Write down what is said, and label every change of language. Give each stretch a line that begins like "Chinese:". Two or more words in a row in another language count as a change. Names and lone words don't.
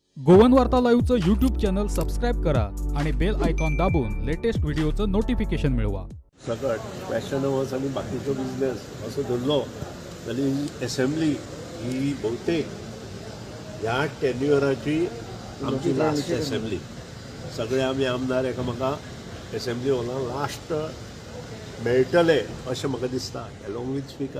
Marathi: गोवन वार्ता लाईव्हचं
English: YouTube channel subscribe
Marathi: करा आणि
English: bell icon
Marathi: दाबून
English: latest video's notification
Marathi: मिळवा.
Konkani: सकट फॅशनवर्स आणि बाकीचो बिझनेस असो धरलो जाल्यार असेंब्ली ही बहुतेक ह्या टेन्युअराची आमची
English: last assembly.
Konkani: सगळे आमी आमदार एकामेका
English: assembly hall
Konkani: लास्ट मेळटले अशें म्हाका दिसता
English: along with speaker.